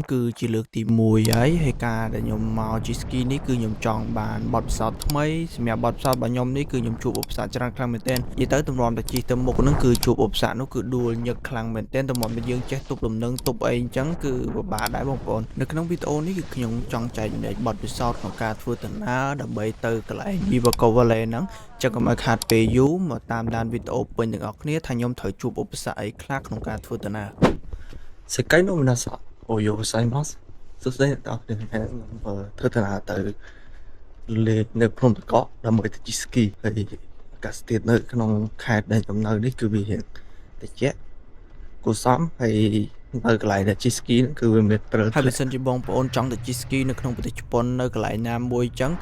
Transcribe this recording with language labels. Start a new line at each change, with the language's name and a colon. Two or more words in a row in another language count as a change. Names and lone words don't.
Khmer: គឺជាលើកទី1ហើយការដែលខ្ញុំមកជិះស្គីនេះគឺខ្ញុំចង់បានបទពិសោធន៍ថ្មីសម្រាប់បទពិសោធន៍របស់ខ្ញុំនេះគឺខ្ញុំជួបឧបសគ្គច្រើនខ្លាំងមែនទែននិយាយទៅទម្រាំតែជិះទៅមុខហ្នឹងគឺជួបឧបសគ្គនោះគឺដួលញឹកខ្លាំងមែនទែនទម្រាំតែយើងចេះទប់លំនឹងទប់អីអញ្ចឹងគឺពិបាកដែរបងប្អូននៅក្នុងវីដេអូនេះគឺខ្ញុំចង់ចែកម្លែកបទពិសោធន៍ក្នុងការធ្វើដំណើរដើម្បីទៅកន្លែង Biwako Valley ហ្នឹងចឹងកុំឲ្យខាតពេលយូរមកតាមដានវីដេអូពេញទាំងអស់គ្នាថាខ្ញុំត្រូវជួបឧបសគ្គអី ខ្លះក្នុងការធ្វើដំណើរ
Japanese: 世界の皆さんおはようございますそして
Khmer: ធ្វើដំណើរទៅលេងនៅភ្នំតកកដើម្បីទៅជិះស្គីហើយអាកាសធាតុនៅក្នុងខេត្តដែលខ្ញុំនៅនេះគឺវាត្រជាក់គួរសមហើយនៅកន្លែងដែលជិះស្គីគឺវាមានព្រិលហើយបើសិនជាបងប្អូនចង់ទៅជិះស្គីនៅក្នុងប្រទេសជប៉ុននៅកន្លែងណាមួយចឹង